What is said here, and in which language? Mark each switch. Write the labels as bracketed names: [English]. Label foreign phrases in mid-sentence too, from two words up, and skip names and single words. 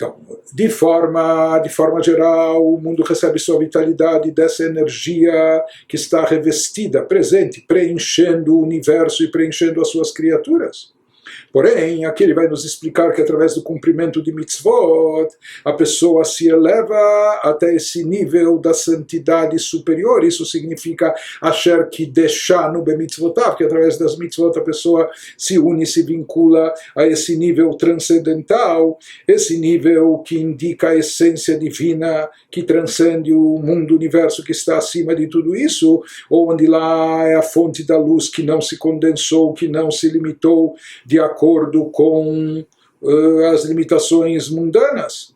[Portuguese] Então, de forma geral, o mundo recebe sua vitalidade dessa energia que está revestida, presente, preenchendo o universo e preenchendo as suas criaturas. Porém, aqui ele vai nos explicar que através do cumprimento de mitzvot, a pessoa se eleva até esse nível da santidade superior. Isso significa [Hebrew] אשר קידשנו במצוותיו, [Portuguese] que através das mitzvot a pessoa se une, se vincula a esse nível transcendental, esse nível que indica a essência divina que transcende o mundo, o universo que está acima de tudo isso, onde lá é a fonte da luz que não se condensou, que não se limitou de acordo com as limitações mundanas.